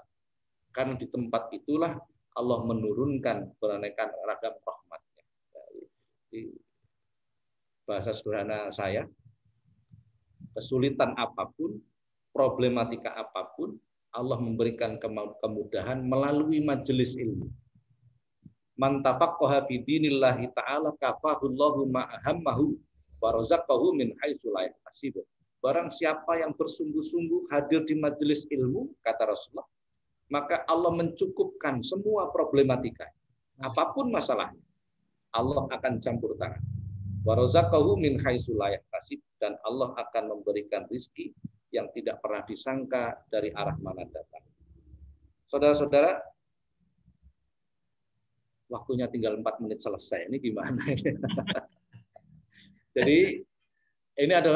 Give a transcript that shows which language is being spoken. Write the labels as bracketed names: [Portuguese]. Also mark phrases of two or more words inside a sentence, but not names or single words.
[Indonesian] Karena di tempat itulah Allah menurunkan beraneka ragam rahmatnya. Di bahasa sederhana saya, kesulitan apapun, problematika apapun, Allah memberikan kemudahan melalui majelis ilmu. [Arabic] من تفقه في دين الله تعالى كفاه الله ما أهمه ورزقه من حيث لا يحتسب. [Indonesian] Barang siapa yang bersungguh-sungguh hadir di majelis ilmu, kata Rasulullah, maka Allah mencukupkan semua problematika. Apapun masalahnya, Allah akan campur tangan. [Arabic] ورزقه من حيث لا يحتسب, [Indonesian] dan Allah akan memberikan rizki yang tidak pernah disangka dari arah mana datang. Saudara-saudara, waktunya tinggal 4 menit selesai. Ini gimana? Jadi ini adalah